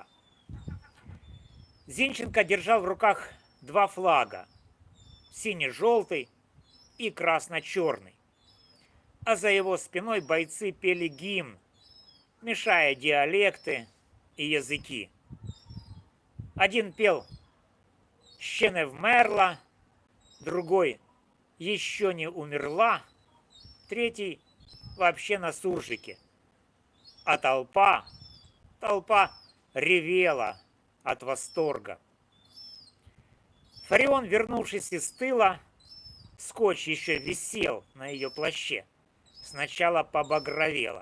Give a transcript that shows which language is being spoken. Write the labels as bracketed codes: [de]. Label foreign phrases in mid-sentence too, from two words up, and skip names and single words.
[ru] Зинченко держал в руках 2 флага – сине-желтый и красно-черный. А за его спиной бойцы пели гимн, мешая диалекты и языки. Один пел [uk] «Ще не вмерла», [ru] другой «Еще не умерла», третий вообще на суржике. А толпа ревела от восторга. Фарион, вернувшись из тыла, скотч еще висел на ее плаще, сначала побагровела.